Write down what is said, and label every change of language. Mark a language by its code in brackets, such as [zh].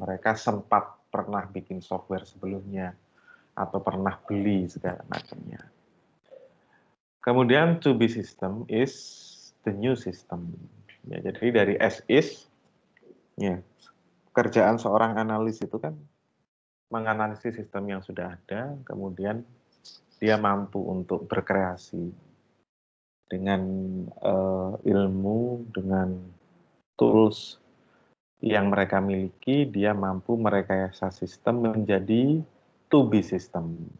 [id] Mereka sempat pernah bikin software sebelumnya atau pernah beli segala macamnya. [en] Kemudian to be system is the new system. [id] Ya, jadi dari as is, ya, pekerjaan seorang analis itu kan menganalisis sistem yang sudah ada, kemudian dia mampu untuk berkreasi dengan ilmu, dengan tools yang mereka miliki, dia mampu merekayasa sistem menjadi to be system.